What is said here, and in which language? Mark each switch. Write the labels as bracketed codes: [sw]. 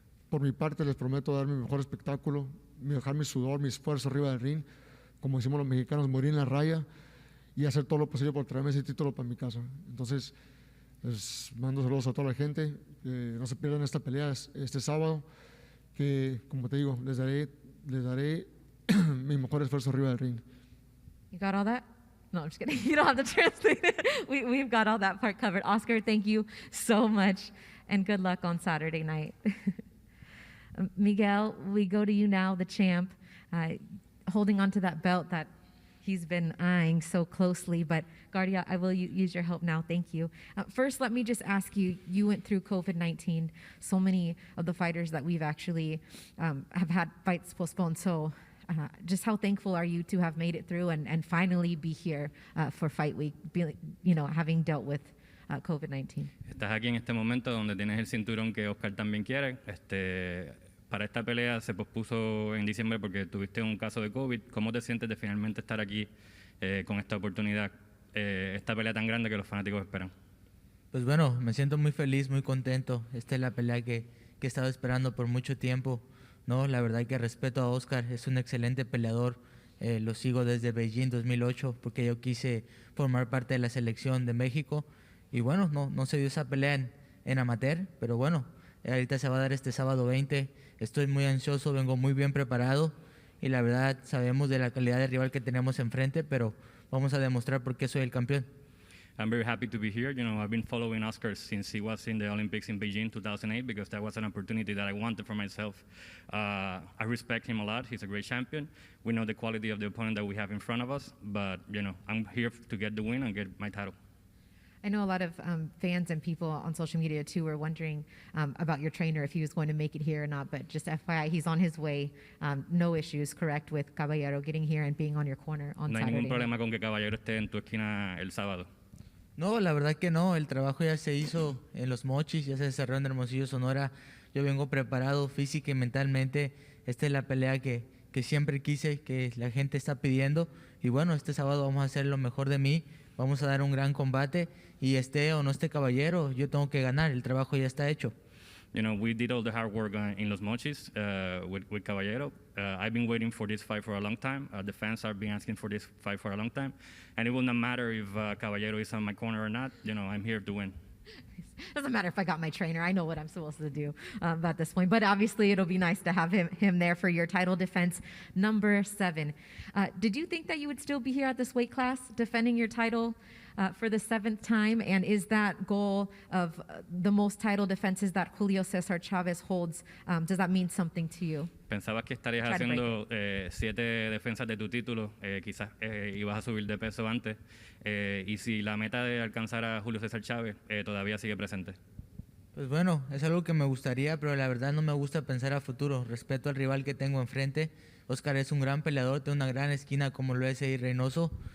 [es] Por mi parte, les prometo dar mi mejor espectáculo, dejar mi sudor, mi esfuerzo arriba del ring, como decimos los mexicanos, morir en la raya y hacer todo lo posible por traerme ese título para mi casa. Entonces, Les mando saludos a toda la gente. Que no se pierdan esta pelea este sábado. Que, como te digo, les daré mi mejor esfuerzo arriba del ring. [en] You got all that? No, I'm just kidding. You don't have to translate it. We've got all that part covered. Oscar, thank you so much, and good luck on Saturday night. Miguel, we go to you now, the champ, holding on to that belt that he's been eyeing so closely. But Guardia, I will use your help now. Thank you. First, let me just ask you, you went through COVID-19. So many of the fighters that we've actually have had fights postponed. So just how thankful are you to have made it through and finally be here for Fight Week, having dealt with COVID-19? [es] Estás aquí en este momento donde tienes el cinturón que Oscar también quiere. Para esta pelea se pospuso en diciembre porque tuviste un caso de COVID. ¿Cómo te sientes de finalmente estar aquí con esta oportunidad, esta pelea tan grande que los fanáticos esperan? Pues bueno, me siento muy feliz, muy contento. Esta es la pelea que he estado esperando por mucho tiempo. No, la verdad que respeto a Oscar, es un excelente peleador. Lo sigo desde Beijing 2008 porque yo quise formar parte de la selección de México. Y bueno, no se dio esa pelea en amateur, pero bueno, ahorita se va a dar este sábado 20. Estoy muy ansioso, vengo muy bien preparado y la verdad sabemos de la calidad de rival que tenemos enfrente, pero vamos a demostrar por qué soy el campeón. [en] I'm very happy to be here. I've been following Oscar since he was in the Olympics in Beijing 2008 because that was an opportunity that I wanted for myself. I respect him a lot. He's a great champion. We know the quality of the opponent that we have in front of us, but I'm here to get the win and get my title. I know a lot of fans and people on social media too were wondering about your trainer, if he was going to make it here or not, but just FYI, he's on his way. No issues, correct, with Caballero getting here and being on your corner on Saturday. [es] No hay ningún problema con que Caballero esté en tu esquina el sábado. No, la verdad que no, el trabajo ya se hizo en Los Mochis, ya se desarrolló en Hermosillo, Sonora. Yo vengo preparado física y mentalmente. Esta es la pelea que siempre quise, que la gente está pidiendo. Y bueno, este sábado vamos a hacer lo mejor de mí, vamos a dar un gran combate y esté o no esté Caballero, yo tengo que ganar, el trabajo ya está hecho. [en] We did all the hard work in Los Mochis with Caballero. I've been waiting for this fight for a long time. The fans have been asking for this fight for a long time. And it will not matter if Caballero is on my corner or not. I'm here to win. Doesn't matter if I got my trainer. I know what I'm supposed to do at this point. But obviously, it'll be nice to have him there for your title defense, number 7. Did you think that you would still be here at this weight class defending your title for the 7th time? And is that goal of the most title defenses that Julio Cesar Chavez holds, does that mean something to you? [es] ¿Pensabas que estarías haciendo 7 defensas de tu título? Quizás ibas a subir de peso antes. Y si la meta de alcanzar a Julio César Chávez todavía sigue presente. Pues bueno, es algo que me gustaría, pero la verdad no me gusta pensar a futuro. Respeto al rival que tengo enfrente. Oscar es un gran peleador, tiene una gran esquina como lo es Reynoso.